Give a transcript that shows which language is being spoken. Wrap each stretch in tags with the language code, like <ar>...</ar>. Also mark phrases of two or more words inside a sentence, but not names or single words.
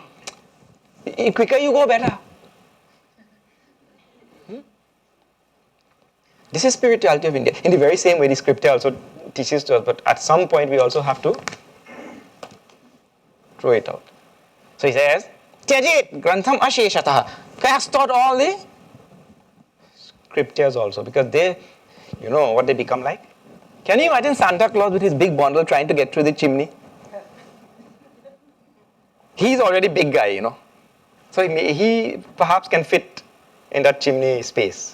<en>The quicker you go, better. This is spirituality of India. In the very same way, the scripture also teaches to us, but at some point we also have to throw it out. So he says,</en> <sa>"Tyajit grantham asheshataha."</sa> <en>Cast out all the scriptures also, because they, you know what they become like? Can you imagine Santa Claus with his big bundle trying to get through the chimney? He's already big guy, you know. So he perhaps can fit in that chimney space.</en>